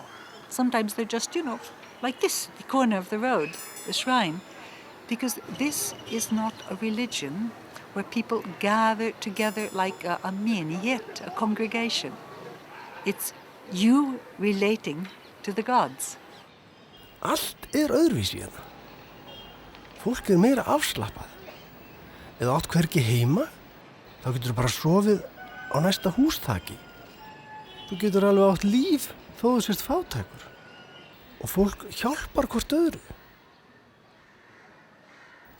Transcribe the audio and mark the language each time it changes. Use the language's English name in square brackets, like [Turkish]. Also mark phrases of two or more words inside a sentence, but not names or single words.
[English] Sometimes they're just, like this, the corner of the road, the shrine. Because this is not a religion where people gather together like a menighet, a congregation. It's you relating to the gods. [Icelandic] Allt öðruvísi hérna. Fólk meira afslappað. Eða átt hvergi heima, þá getur bara sofið á næsta húsþaki. Þú getur alveg átt líf þó þú sést fátækur. Og fólk hjálpar hvort öðru.